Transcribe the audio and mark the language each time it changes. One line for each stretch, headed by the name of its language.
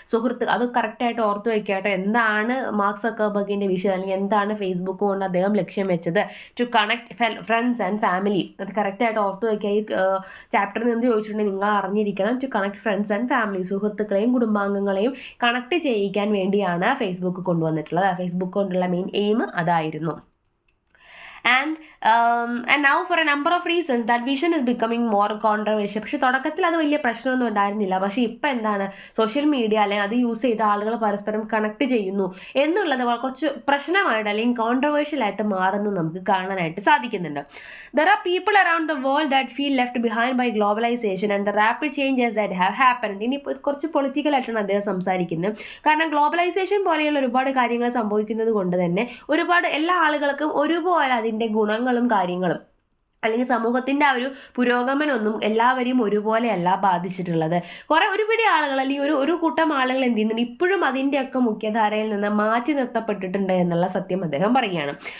Malayalam: സുഹൃത്ത് അത് കറക്റ്റായിട്ട് ഓർത്ത് വയ്ക്കാട്ടോ, എന്താണ് മാർക്ക് സക്കർബർഗിൻ്റെ വിഷൻ അല്ലെങ്കിൽ എന്താണ് ഫേസ്ബുക്ക് കൊണ്ട് അദ്ദേഹം ലക്ഷ്യം വെച്ചത്,
English: To connect friends and family.
Malayalam: അത് കറക്റ്റായിട്ട് ഓർത്ത് വയ്ക്കുക. ഈ ചാപ്റ്ററിൽ നിന്ന് ചോദിച്ചിട്ടുണ്ടെങ്കിൽ നിങ്ങൾ അറിഞ്ഞിരിക്കണം,
English: To connect friends and family.
Malayalam: സുഹൃത്തുക്കളെയും കുടുംബാംഗങ്ങളെയും കണക്ട് ചെയ്യിക്കാൻ വേണ്ടിയാണ് ഫേസ്ബുക്ക് കൊണ്ടുവന്നിട്ടുള്ളത്. ഫേസ്ബുക്ക് കൊണ്ടുള്ള മെയിൻ എയിം അതായിരുന്നു.
English: And now for a number of reasons that vision is becoming more controversial.
Malayalam: പക്ഷേ തുടക്കത്തിൽ അത് വലിയ പ്രശ്നമൊന്നും ഉണ്ടായിരുന്നില്ല. പക്ഷേ ഇപ്പം എന്താണ്, സോഷ്യൽ മീഡിയ അല്ലെങ്കിൽ അത് യൂസ് ചെയ്ത ആളുകൾ പരസ്പരം കണക്ട് ചെയ്യുന്നു എന്നുള്ളത് കുറച്ച് പ്രശ്നമായിട്ട് അല്ലെങ്കിൽ കോൺട്രവേഴ്ഷ്യൽ ആയിട്ട് മാറുന്നത് നമുക്ക് കാണാനായിട്ട് സാധിക്കുന്നുണ്ട്.
English: There are people around the world that feel left behind by globalization and the rapid changes that have happened.
Malayalam: ഇനി കുറച്ച് പൊളിറ്റിക്കലായിട്ടാണ് അദ്ദേഹം സംസാരിക്കുന്നത്. കാരണം ഗ്ലോബലൈസേഷൻ പോലെയുള്ള ഒരുപാട് കാര്യങ്ങൾ സംഭവിക്കുന്നത് കൊണ്ട് തന്നെ ഒരുപാട് എല്ലാ ആളുകൾക്കും ഒരുപോലെ അതിൻ്റെ ഗുണങ്ങളും കാര്യങ്ങളും അല്ലെങ്കിൽ സമൂഹത്തിൻ്റെ ആ ഒരു പുരോഗമനമൊന്നും എല്ലാവരെയും ഒരുപോലെയല്ല ബാധിച്ചിട്ടുള്ളത്. ഒരുപിടി ആളുകൾ അല്ലെങ്കിൽ ഒരു കൂട്ടം ആളുകൾ എന്ത് ചെയ്യുന്നുണ്ട്, ഇപ്പോഴും അതിൻ്റെയൊക്കെ മുഖ്യധാരയിൽ നിന്ന് മാറ്റി നിർത്തപ്പെട്ടിട്ടുണ്ട് എന്നുള്ള സത്യം അദ്ദേഹം പറയുകയാണ്.